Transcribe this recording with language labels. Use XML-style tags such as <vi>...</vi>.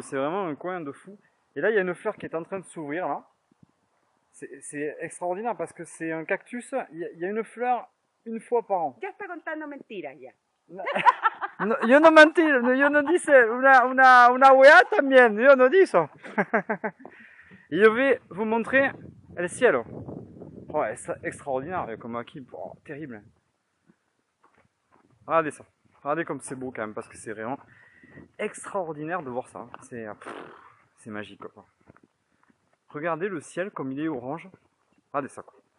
<fr>C'est vraiment un coin de fou. Et là, il y a une fleur qui est en train de s'ouvrir là. C'est extraordinaire parce que c'est un cactus. Il y a une fleur une fois par an.</fr> <es>Ya está contando mentiras ya. No, yo no mentiro, yo no dice una weá también, yo no dis eso.</es> <fr>Et je vais vous montrer le ciel. Oh, c'est extraordinaire comme acquis, oh, terrible. Regardez ça, regardez comme c'est beau quand même parce que c'est vraiment extraordinaire de voir ça. C'est magique quoi. Regardez le ciel comme il est orange. Regardez ça quoi.</fr>